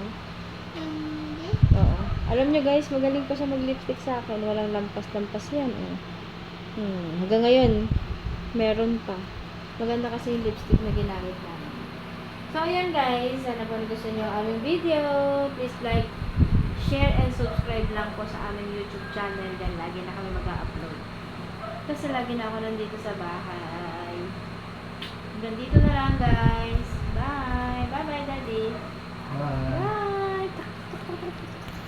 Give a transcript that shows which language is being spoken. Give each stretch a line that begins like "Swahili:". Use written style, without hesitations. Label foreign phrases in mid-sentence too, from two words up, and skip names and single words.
Filipino: Hindi. Oo. Alam niyo guys, magaling pa siya mag-lipstick sa akin. Walang lampas-lampas yan. Oh. Hanggang ngayon, meron pa. Maganda kasi yung lipstick na ginamit namin. So, ayan guys. Sana po gusto niyo ang aming video.
English: Please like, share, and subscribe
Filipino: lang po sa aming
English: YouTube channel.
Filipino: Dahil lagi na kami mag-upload. Kasi lagi na ako nandito sa bahay. Hanggang dito na lang guys.
English: Bye! Bye-bye, Daddy! Bye. Bye!